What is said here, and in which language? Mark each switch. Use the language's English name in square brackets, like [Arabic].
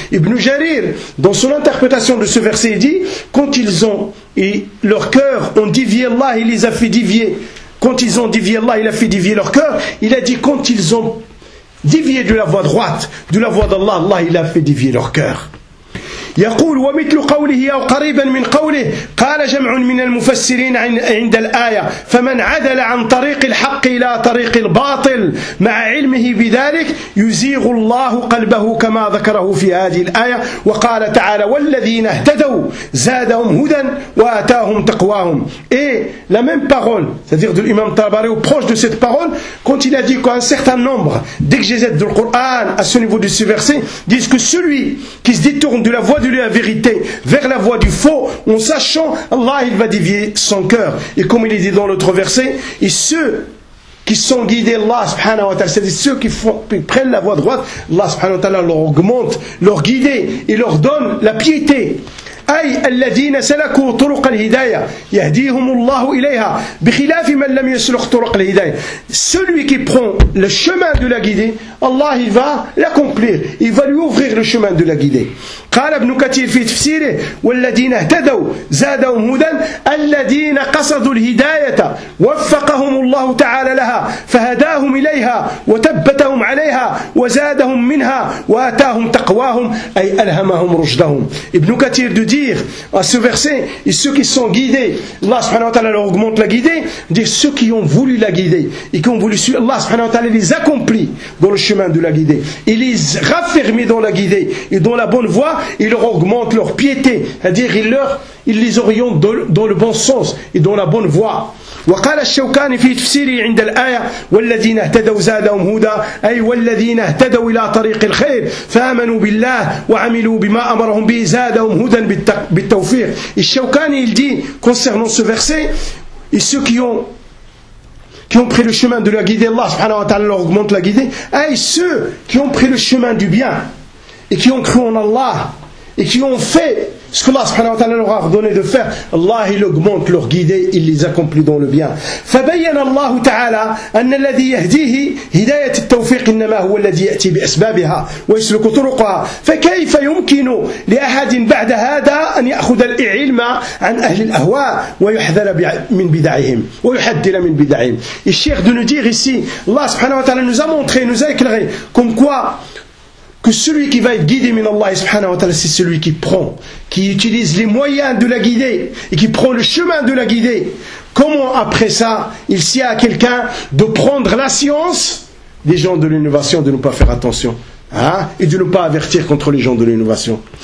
[French] Ibn Jarir, dans son interprétation de ce verset, il dit « Quand ils ont, et leur cœur ont dévié, Allah il les a fait dévier. » Quand ils ont dévié Allah, il a fait dévier leur cœur. Il a dit, quand ils ont dévié de la voie droite, de la voie d'Allah, Allah, il a fait dévier leur cœur. [Arabic] يقول ومثل قوله أو قريبا من قوله قال جمع من المفسرين عند الآية فمن عدل عن طريق الحق إلى طريق الباطل مع علمه بذلك يزيغ الله قلبه كما ذكره في هذه الآية وقال تعالى والذين اهتدوا زادهم هدى وآتاهم تقواهم. [French] Et la même parole, c'est-à-dire de l'imam Tabari, ou proche de cette parole, quand il a dit qu'un certain nombre d'exégètes du Coran à ce niveau de ce verset disent que celui qui se détourne de la voie de la vérité vers la voie du faux en sachant Allah il va dévier son cœur et comme il est dit dans l'autre verset et ceux qui sont guidés Allah subhanahu wa ta'ala c'est-à-dire ceux qui font, prennent la voie droite Allah subhanahu wa ta'ala leur augmente leur guide et leur donne la piété [Arabic] أي الذين سلكوا طرق الهداية يهديهم الله إليها بخلاف من لم يسلك طرق الهداية. [French] Celui qui prend le chemin de la guidée, Allah il va l'accomplir, il va lui ouvrir le chemin de la guidée. [Arabic] قال ابن كثير في تفسيره والذين اهتدوا زادهم هدى الذين قصدوا الهداية وفقهم الله تعالى لها فهداهم إليها وثبتهم عليها وزادهم منها وآتاهم تقواهم أي ألهمهم رشدهم. [French] ابن كثير de dire à ce verset et ceux qui sont guidés, Allah subhanahu wa ta'ala leur augmente la guidée, dit ceux qui ont voulu la guider et qui ont voulu suivre Allah subhanahu wa ta'ala les accomplit dans le chemin de la guider et les raffermit dans la guider et dans la bonne voie, il leur augmente leur piété, c'est-à-dire il les oriente dans le bon sens et dans la bonne voie. [Arabic] وقال الشوكاني في تفسيره عند الآية والذين اهتدوا زادهم هدى أي والذين اهتدوا إلى طريق الخير فآمنوا بالله وعملوا بما أمرهم به زادهم هدى بالتوفيق. [French] الشوكاني il dit concernant ce verset et ceux qui ont pris le chemin de la guider, Allah subhanahu wa ta'ala leur augmente la guider, hey, ceux qui ont pris le chemin du bien et qui ont cru en Allah et qui ont fait ce que Allah subhanahu wa ta'ala leur a ordonné de faire, Allah il augmente leur guider, il les accomplit dans le bien. [Arabic] فبين الله تعالى أن الذي يهديه هداية التوفيق إنما هو الذي يأتي بأسبابها ويسلك طرقها فكيف يمكن لأحد بعد هذا أن يأخذ العلم عن أهل الأهواء ويحذر من بدعهم ويحذر من بدعهم. [French] الشيخ de nous dire ici, Allah subhanahu wa ta'ala nous a montré, nous a éclairé comme quoi que celui qui va être guidé min Allah subhanahu wa ta'ala, c'est celui qui prend, qui utilise les moyens de la guider et qui prend le chemin de la guider. Comment après ça, il s'y a quelqu'un de prendre la science des gens de l'innovation, de ne pas faire attention hein, et de ne pas avertir contre les gens de l'innovation.